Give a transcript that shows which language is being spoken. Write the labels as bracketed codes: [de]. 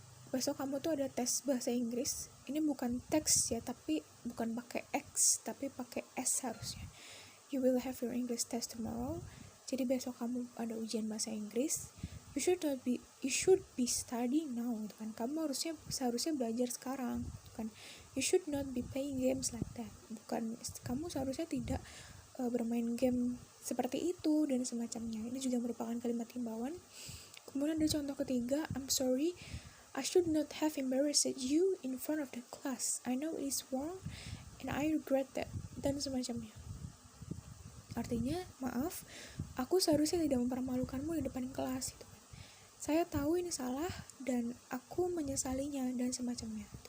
[id] Besok kamu tuh ada tes bahasa Inggris. Ini bukan teks ya, tapi bukan pakai X, tapi pakai S harusnya. [en] You will have your English test tomorrow. [id] Jadi besok kamu ada ujian bahasa Inggris. [en] You should be studying now, [id] gitu kan. Kamu seharusnya belajar sekarang, kan. [en] You should not be playing games like that. [id] Bukan, kamu seharusnya tidak bermain game seperti itu dan semacamnya. Ini juga merupakan kalimat himbauan. Kemudian ada contoh ketiga, [en] I'm sorry, I should not have embarrassed you in front of the class. I know it is wrong and I regret that, [id] dan semacamnya. Artinya, maaf, aku seharusnya tidak mempermalukanmu di depan kelas gitu. Saya tahu ini salah dan aku menyesalinya, dan semacamnya.